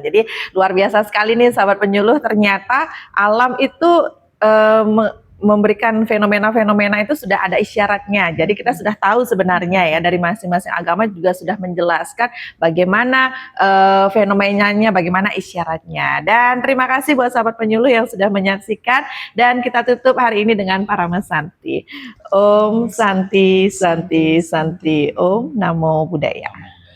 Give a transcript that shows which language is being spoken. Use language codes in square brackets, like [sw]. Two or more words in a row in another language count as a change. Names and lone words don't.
[id] Jadi luar biasa sekali nih sahabat penyuluh, ternyata alam itu memberikan fenomena-fenomena itu sudah ada isyaratnya. Jadi kita sudah tahu sebenarnya ya, dari masing-masing agama juga sudah menjelaskan bagaimana fenomenanya, bagaimana isyaratnya. Dan terima kasih buat sahabat penyuluh yang sudah menyaksikan, dan kita tutup hari ini dengan Parama Santi. [sa] Om Santi Santi Santi Om [pi] Namo Buddhaya.